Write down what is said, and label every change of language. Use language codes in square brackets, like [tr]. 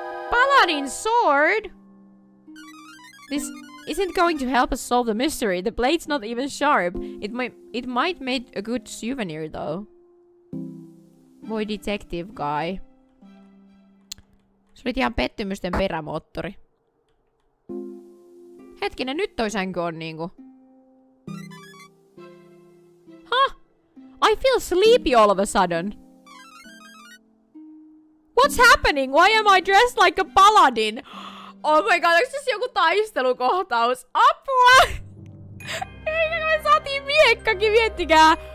[en] Paladin sword? This isn't going to help us solve the mystery. The blade's not even sharp. It might make a good souvenir though. [fi] Voi detective guy. Se oli ihan pettymysten perämoottori. Hetkinen, nyt toi sänky on niinku... Huh? [en] I feel sleepy all of a sudden. What's happening? Why am I dressed like a paladin? Oh my god, [fi] onks tässä joku taistelukohtaus? Apua! Eikä me saatiin miekkakin, miettikää!